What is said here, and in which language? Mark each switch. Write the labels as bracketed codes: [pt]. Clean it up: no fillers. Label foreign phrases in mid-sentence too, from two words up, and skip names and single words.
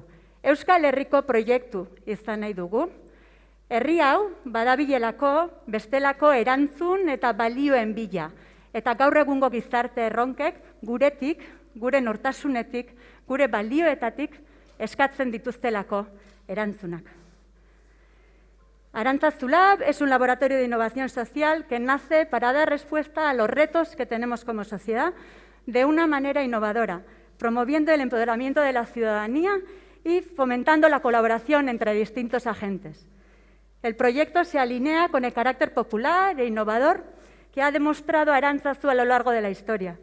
[eu] Euskal Herriko proiektu izan nahi dugu. Herri hau badabilelako bestelako erantzun eta balioen bila. Eta gaur egungo gizarte erronkek guretik, gure nortasunetik, gure balioetatik eskatzen dituztelako erantzunak. [es] Arantzazu Lab es un laboratorio de innovación social que nace para dar respuesta a los retos que tenemos como sociedad de una manera innovadora, promoviendo el empoderamiento de la ciudadanía y fomentando la colaboración entre distintos agentes. El proyecto se alinea con el carácter popular e innovador que ha demostrado Arantzazu a lo largo de la historia.